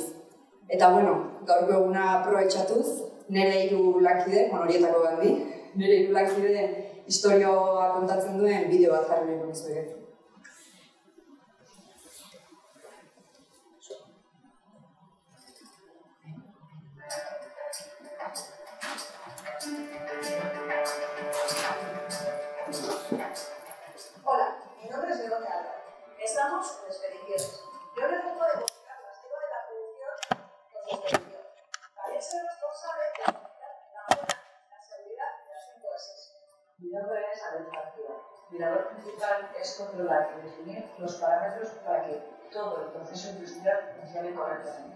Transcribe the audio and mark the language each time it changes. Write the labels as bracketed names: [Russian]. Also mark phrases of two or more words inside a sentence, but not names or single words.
[Basque] Eta, gaurko eguna aprobetxatuz, nire 3 lankide, horietako gandi, nire 3 lankideen historioa kontatzen duen bideo bat jarri nahiko nizuek. [Spanish] Hola, mi nombre es Begoña Álvarez. Estamos en Expediciones. Yo me ocupo de buscar el rastro de la producción con su expedición. También soy responsable de la buena, la seguridad y las 5 S's. Mi nombre es Abel García. Mi labor principal es controlar y definir los parámetros para que todo el proceso industrial funcione correctamente.